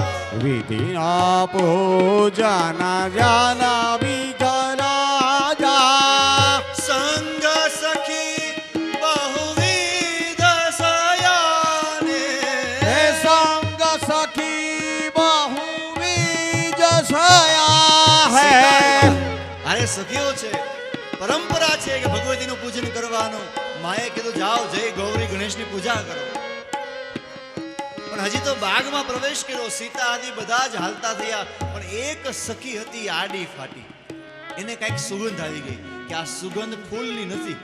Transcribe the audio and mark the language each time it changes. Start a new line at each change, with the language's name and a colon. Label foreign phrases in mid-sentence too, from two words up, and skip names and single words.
Awadhi: विधिना पूजन जन विघराजा, संग सखी बहुविध सयाने, हे संग सखी बहुविध सया है.
Gujarati: સખીઓ છે, પરંપરા છે કે ભગવતીનું પૂજન કરવાનું. માએ કીધું જાઓ જય ગૌરી ગણેશની પૂજા કરો. પણ હજી તો બાગમાં પ્રવેશ કર્યો. સીતા આદિ બધા જ હાલતા થયા, પણ એક સખી હતી આડી ફાટી. એને કઈક સુગંધ આવી ગઈ કે આ સુગંધ ફૂલની નથી.